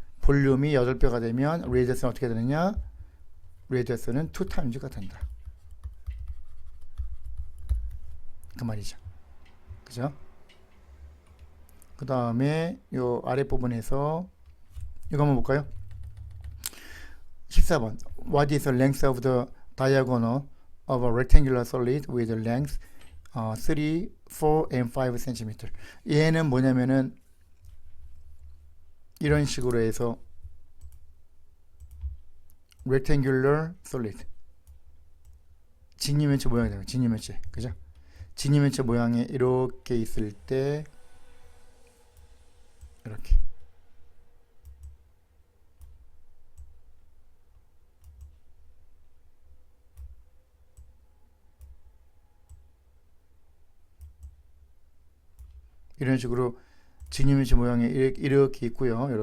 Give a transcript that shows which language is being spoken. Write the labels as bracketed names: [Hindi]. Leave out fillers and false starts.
[Korean] 볼륨이 8배가 되면 레디어스는 어떻게 되느냐? 레디어스는 2times가 된다. 그 말이죠. 그죠? 그 다음에 요 아랫부분에서 이거 한번 볼까요? 14번. [English] What is the length of the diagonal of a rectangular solid with a length 3, 4, and 5 cm? [Korean] 얘는 뭐냐면은 이런 식으로 해서 rectangular solid 직립면체 모양이 되는 거예요. 직립면체. 그죠? 직립면체 모양이 이렇게 있을 때 이렇게 이런 식으로 직립면체 모양이 이렇게 있고요.